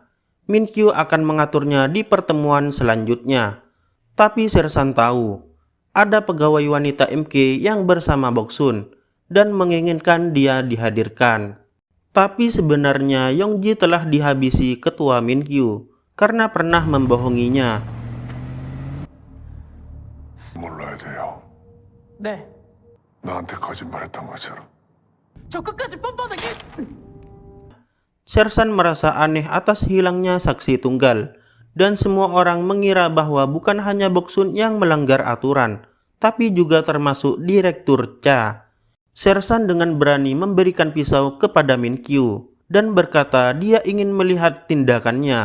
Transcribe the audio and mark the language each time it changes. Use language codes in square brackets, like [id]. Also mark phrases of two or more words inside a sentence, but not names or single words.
[id] Minkyu akan mengaturnya di pertemuan selanjutnya. Tapi Sersan tahu, ada pegawai wanita MK yang bersama Boksun dan menginginkan dia dihadirkan. Tapi sebenarnya Yongji telah dihabisi ketua Minkyu karena pernah membohonginya. [ko] 몰라야 돼요. 네. 나한테 거짓말했던 것처럼. 저 끝까지 뻔뻔하게. [id] Sersan merasa aneh atas hilangnya saksi tunggal, dan semua orang mengira bahwa bukan hanya Boksun yang melanggar aturan, tapi juga termasuk Direktur Cha. Sersan dengan berani memberikan pisau kepada Minkyu dan berkata dia ingin melihat tindakannya.